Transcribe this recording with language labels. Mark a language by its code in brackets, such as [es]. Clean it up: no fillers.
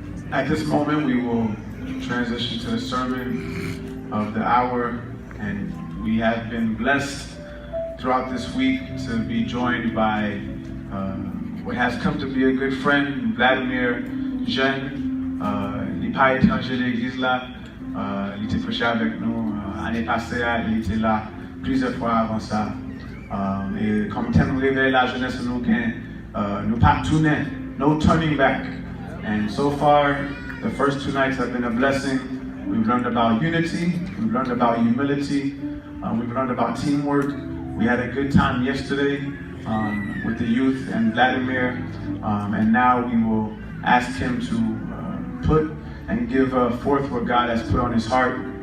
[en] At this moment, we will transition to the sermon of the hour, and we have been blessed throughout this week to be joined by what has come to be a good friend, Vladimir Jeune. [fr] Il n'est pas étranger de l'église là, il était prêché avec nous l'année passée, il était là plusieurs fois avant ça. Et comme thème réveille la jeunesse, nous pas tourner, [en] no turning back. And so far, the first 2 nights have been a blessing. We've learned about unity, we've learned about humility, we've learned about teamwork. We had a good time yesterday with the youth and Vladimir, and now we will ask him to put and give forth what God has put on his heart.